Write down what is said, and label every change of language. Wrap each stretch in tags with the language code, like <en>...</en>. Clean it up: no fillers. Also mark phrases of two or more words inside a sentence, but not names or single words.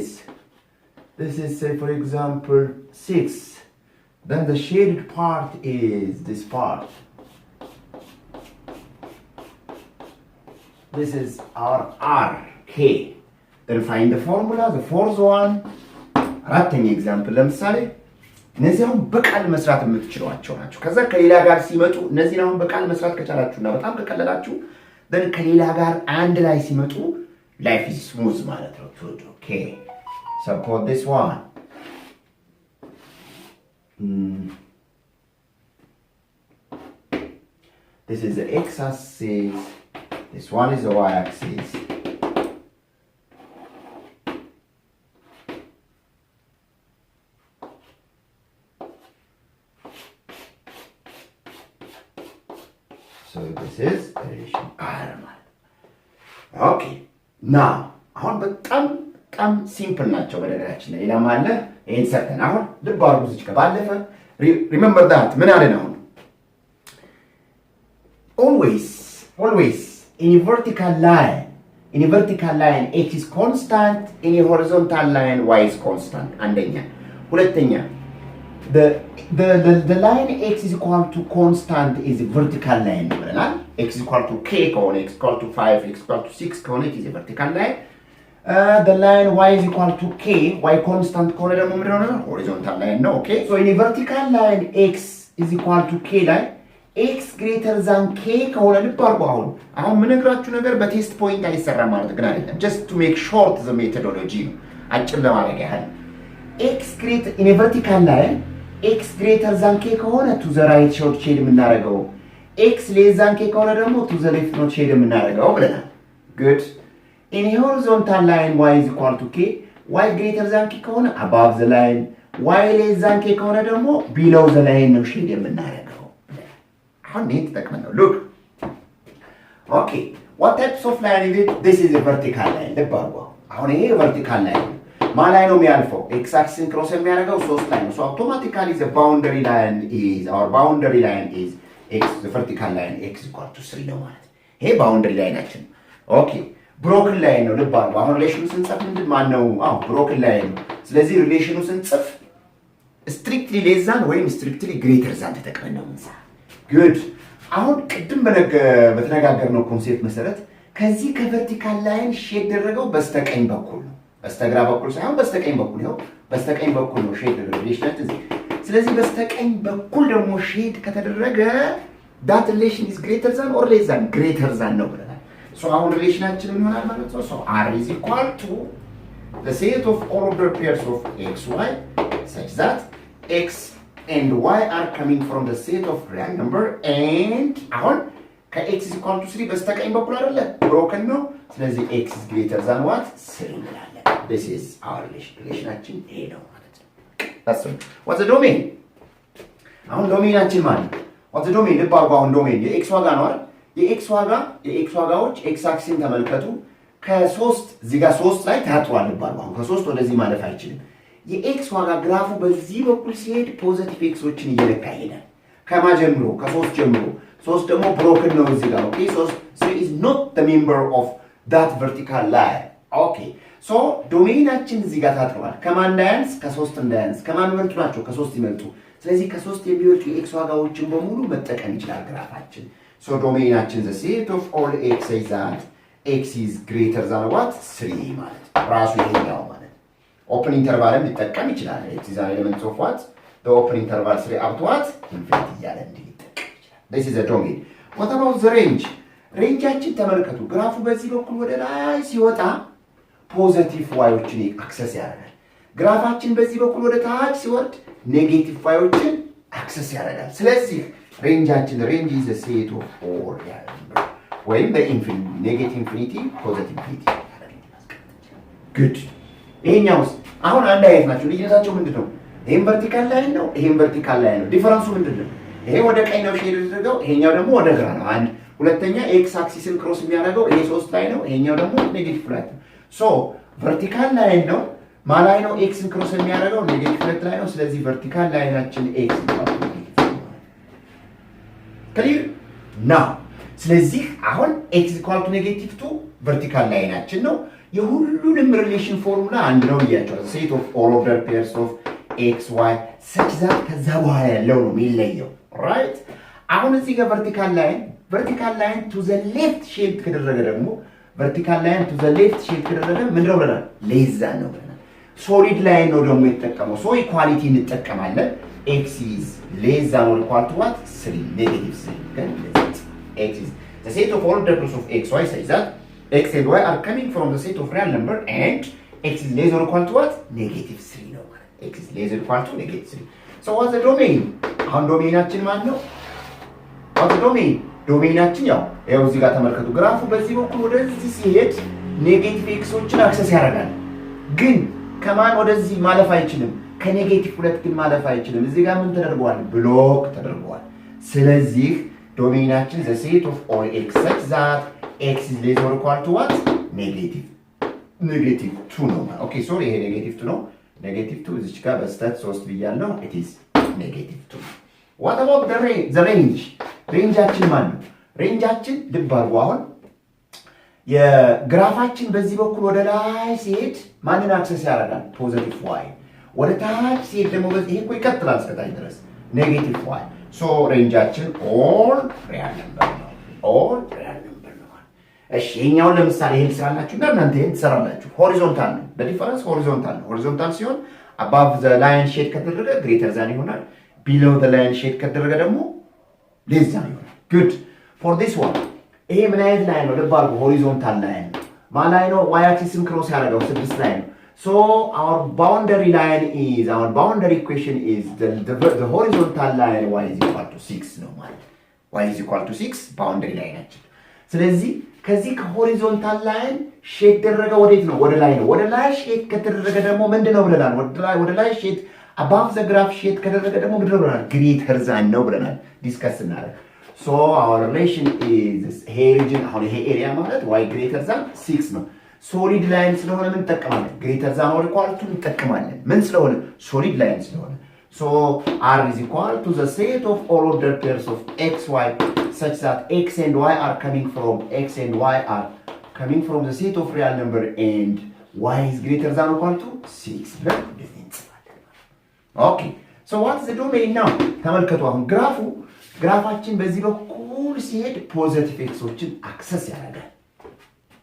<en>This is, say, for example, 6. Then the shaded part is this part. This is our r, k. Then find the formula, the fourth one.</en> <am>አራተኛ ኤግዛምፕል ለምሳሌ እነዚህ አሁን በቃል መስራት የምትችሏቸው ናቸው። ከዛ ከሌላ ጋር ሲመጡ እነዚህን አሁን በቃል መስራት ከቻላችሁና በጣም ከቀለላችሁ then ከሌላ ጋር አንድ ላይ ሲመጡ</am> <en>life is smooth</en> <am>ማለት ነው። Okay.</am> <en>Suppose this one. This is the x-axis. This one is the y-axis. So this is relation R. Okay. Now,</en> <am>አሁን በጣም ሲምፕል ናቸው በነገራችን ላይ ሌላም አለ ይሄን ሰርተን አሁን ልብ አድርጉ እዚህ ጋር ባለፈ</am> <en>remember that</en> <am>ምን አለ ነው</am> <en>always in a vertical line x is constant,</en> <am>in a horizontal line y is constant. አንደኛ ሁለተኛ</am> <en>the line x is equal to constant is a vertical line ብለናል x is equal to k ከሆነ x is equal to 5 x is equal to 6 ከሆነ it is a vertical line the line y is equal to k y constant</en> <am>ከሆነ ደግሞ ምንድነው ነው</am> <en>horizontal line ነው okay so in a vertical line x is equal to k line x greater than</en> <am>k ከሆነ ልብ አድርጉ አሁን ምንግራችሁ ነገር በቴስት ፖይንት አይሰራ ማለት ግን አይደለም</am> <en>just to make short the methodology</en> <am>አጭር ለማድረግ</am> <en>ያህል x greater in a vertical line x greater than k ከሆነ to the right short shade የምናደርገው x less than k</en> <am>ከሆነ ደግሞ</am> <en>to the left short shade</en> <am>የምናደርገው ብለናል</am> <en>good in a horizontal line y is equal to k y greater than k ከሆነ above the line y less than k</en> <am>ከሆነ ደግሞ</am> <en>below the line ነው shade የምናደርገው How neat that man look. Okay, what types of line is it? This is a vertical line. The barbo. How many vertical line? My line of alpha. X-axis cross</en> <am>የሚያደርገው ሶስት</am> <en>line. So automatically the boundary line is x. The vertical line x equal to 3</en> <am>ነው ማለት.</am> <en>ይሄ boundary line Okay. Broken line</en> <am>ነው ልብ አድርጉ። አሁን ሪሌሽኑ ስንጽፍ ምንድን ማን ነው?</am> <en>broken line</en> <am>ነው። ስለዚህ ሪሌሽኑ ስንጽፍ</am> <en>strictly less than ወይም strictly greater than</en> <am>ተጠቅመን ነው የምንጽፈው. Good. አሁን ቅድም በተነጋገርነው ኮንሴፕት መሰረት ከዚህ ከቨርቲካል ላይን ሼድ ደረገው በስተቀኝ በኩል ነው በስተግራ በኩል ሳይሆን በስተቀኝ በኩል ነው በስተቀኝ በኩል ነው ሼድ ደረገው ሪሌሽናችን እዚህ ስለዚህ በስተቀኝ በኩል ደግሞ ሼድ</am> <en>ከተደረገ that relation is greater than or less than greater than</en> <am>ነው ብለናል</am> <en>so</en> <am>አሁን ሪሌሽናችን ምን ይሆናል ማለት ነው</am> <en>so r is equal to the set of all ordered pairs of x y such that x and y are coming from the set of real number and</en> <am>አሁን ከx</am> <en>is equal to 3</en> <am>በስተቀኝ በኩል አይደለ</am> <en>broken</en> <am>ነው ስለዚህ</am> <en>x is greater than what 3 እንላለን this is our relationናችን</en> <am>ይሄ ነው ማለት ነው</am> <en>that's all what's the domain</en> <am>አሁን ዶሜናችን ማለት</am> <en>what's the domain</en> <am>ልባርጉ አሁን ዶሜን የx ዋጋ ነው አይደል የx ዋጋዎች x አክሲስን ተመልከቱ ከ3 እዚህ ጋር 3 ላይ ታጥሯል ልባርጉ አሁን ከ3 ወደዚህ ማለፍ አይችልም የx ዋጋ ግራፉ በዚህ በኩል ሲሄድ ፖዚቲቭ ኤክሶችን እየለካ ይሄዳል ከማጀምሮ ከ3 ጀምሮ 3 ደግሞ ብሮክን ነው እዚህ ጋር ኦኬ 3 is</am> <en>not the member of that vertical line okay so</en> <am>ዶሜናችን እዚህ ጋር ታጥሯል ከማን እንዳያንስ ከ3 እንዳያንስ ከማን መልጡ ናቸው ከ3 ይመልጡ ስለዚህ ከ3 የሚወጡ የx ዋጋዎችን በሙሉ መጠቀም ይችላል ግራፋችን ሶ ዶሜናችን</am> <en>the set of all x is that x is greater than what 3</en> <am>ማለት ራሱ ይሄኛው ማለት ኦፕን ኢንተርቫልም ሊጠቀም ይችላል</am> <en>x is an element of what the open interval 3 up to what infinity</en> <am>እያለ ሊጠቀም ይችላል</am> <en>this is a domain what about the range</en> <am>ሬንጃችን ተመልከቱ ግራፉ በዚህ በኩል ወደ ላይ ሲወጣ ፖዚቲቭ ዋዮችን አክሰስ ያደርጋል ግራፋችን በዚህ በኩል ወደ ታች ሲወርድ ኔጌቲቭ ዋዮችን አክሰስ ያደርጋል ስለዚህ ሬንጃችን</am> <en>range is a set of all real number</en> <am>ወይም በኢንፊኒቲ</am> <en>negative infinity positive infinity</en> <am>good ይሄኛውስ አሁን አንድ አይነት ናቸው ልዩነታቸው ምንድነው ይሄን</am> <en>vertical line</en> <am>ነው ይሄን</am> <en>vertical line</en> <am>ነው ዲፈረንሱ ምንድነው ይሄ ወደ ቀኝ ነው ሼድ ያደረገው ይሄኛው ደግሞ ወደ ግራ ነው አንድ ሁለተኛ ኤክስ አክሲስን ክሮስ የሚያደርገው ይሄ 3 ላይ ነው ይሄኛው ደግሞ ኔጌቲቭ ላይ ነው ሶ</am> <en>vertical line</en> <am>ነው ማላይ ነው ኤክስን ክሮስ የሚያደርገው ኔጌቲቭ ላይ ነው ስለዚህ ቨርቲካል ላይናችን ኤክስ ነው</am> <en>clear now</en> <am>ስለዚህ አሁን</am> <en>x equal to negative</en> <am>2 ቨርቲካል ላይናችን ነው የሁሉንም ሪሌሽን ፎርሙላ አንድ ነው ብያቸዋለሁ</am> <en>set of all ordered pairs of x y such that</en> <am>ከዛ በኋላ ያለው ነው የሚለየው ራይት አሁን እዚህ ጋር</am> <en>vertical line to the left</en> <am>ሼፕ ከደረገ ደግሞ</am> <en>vertical line to the left</en> <am>ሼፕ ከደረገ ምንድነው ብለናል</am> <en>less than</en> <am>ነው ብለናል</am> <en>solid line</en> <am>ነው ደግሞ የተጠቀመው</am> <en>so equality እንጠቀማለን x is less than or equal to what 3 negative 3 then x is the set of all ordered pairs of x y such that x and y are coming from the set of real number and x is less or equal to what negative 3 ነው x is less or equal to negative 3 so what's the domain</en> <am>አሁን ዶሜናችን ማለት ነው</am> <en>what's the domain</en> <am>ዶሜናችን ያው እዚህ ጋር ተመልከቱ ግራፉ በዚህ በኩል ወደዚህ ሲሄድ ኔጌቲቭ ኤክሶችን አክሰስ ያደርጋል ግን ከማን ወደዚህ ማለፍ አይችልም ከኔጌቲቭ 2 ግን ማለፍ አይችልም እዚህ ጋር ምን ተደርጓል ብሎክ ተደርጓል ስለዚህ ዶሜናችን</am> <en>the set of all x such that x is less or equal to what negative 2</en> <am>ነው</am> <en>okay sorry</en> <am>ይሄ ኔጌቲቭ 2 ነው ኔጌቲቭ 2 እዚህ ጋር በስተት 3 ብያለሁ</am> <en>it is negative 2 what about the range</en> <am>ሬንጃችን ማለት ነው ሬንጃችን ልብ አድርጉ አሁን የግራፋችን በዚህ በኩል ወደ ላይ ሲሄድ ማንን አክሰስ ያደርጋል ፖዚቲቭ ዋይ ወደ ታች ሲሄድ ደግሞ በዚህ ይሄ ይቀጥላል እስከታች ድረስ ኔጌቲቭ ዋይ ሶ ሬንጃችን</am> <en>all real number</en> <am>ነው</am> <en>all real number</en> <am>ነው እሺ ይሄኛው ለምሳሌ ይሄን ስራላችሁና እናንተ ይሄን ትሰራላችሁ ሆሪዞንታል ነው በዲፈረንስ ሆሪዞንታል ሲሆን</am> <en>above the line shade</en> <am>ከተደረገ</am> <en>greater than</en> <am>ይሆናል</am> <en>below the line shade ከተደረገ ደግሞ less than ይሆናል good for this one</en> <am>ይሄ ምን አይነት ላይን ነው ልብ አድርጉ ሆሪዞንታል ላይን ማን ላይ ነው</am> <en>y axis</en> <am>ክሮስ ያደረገው 6 ላይ ነው</am> <en>so our boundary equation is the horizontal line y is equal to 6</en> <am>ነው ማለት</am> <en>y is equal to 6</en> <am>boundary ላይናችን ስለዚህ ከዚህ ከሆሪዞንታል ላይን ሼድ ደረገ ወዴት ነው ወደ ላይ ነው ወደ ላይ ሼድ ከተደረገ ደግሞ ምንድነው ብለናል ወደ ላይ ሼድ above</am> <en>the graph</en> <am>ሼድ ከተደረገ ደግሞ ምንድነው ብለናል</am> <en>greater than</en> <am>ነው ብለናል ዲስከስ እናደርግ</am> <en>so our relation is here region አሁን ይሄ ኤሪያ ማለት y greater than 6 ነው solid line</en> <am>ስለሆነ ምን ተጠቀማለን</am> <en>greater than or equal to</en> <am>እንጠቀማለን ምን ስለሆነ</am> <en>solid line ስለሆነ so r is equal to the set of all ordered pairs of x y such that x and y are coming from the set of real number and y is greater than or equal to 6 okay so what's the domain now</en> <am>ተመልከቱ አሁን ግራፋችን በዚህ በኩል ሲሄድ ፖዚቲቭ ኤክሶችን አክሰስ ያደርጋል</am>